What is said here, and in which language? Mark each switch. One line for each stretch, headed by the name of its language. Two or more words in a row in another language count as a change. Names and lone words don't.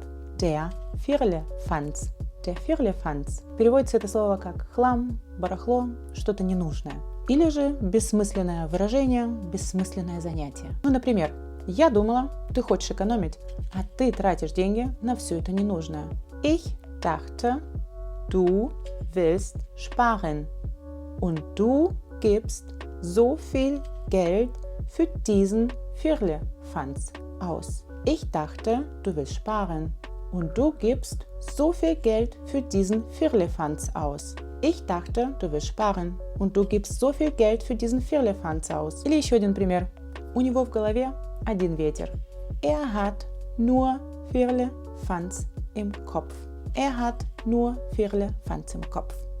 German: Der Firlefanz. Der Firlefanz.
Russian: Переводится это слово как хлам, барахло, что-то ненужное. Или же бессмысленное выражение, бессмысленное занятие. Ну, например, я думала, ты хочешь экономить, а ты тратишь деньги на все это ненужное.
German: Ich dachte, du willst sparen. Und du gibst so viel Geld für diesen Firlefanz aus. Ich dachte, du willst sparen. Und du gibst so viel Geld für diesen Firlefanz aus. Ich dachte, du willst sparen. Und du gibst so viel Geld für diesen Firlefanz aus.
Russian: Или еще один пример. У него в голове один ветер.
German: Er hat nur Firlefanz im Kopf. Er hat nur Firlefanz im Kopf.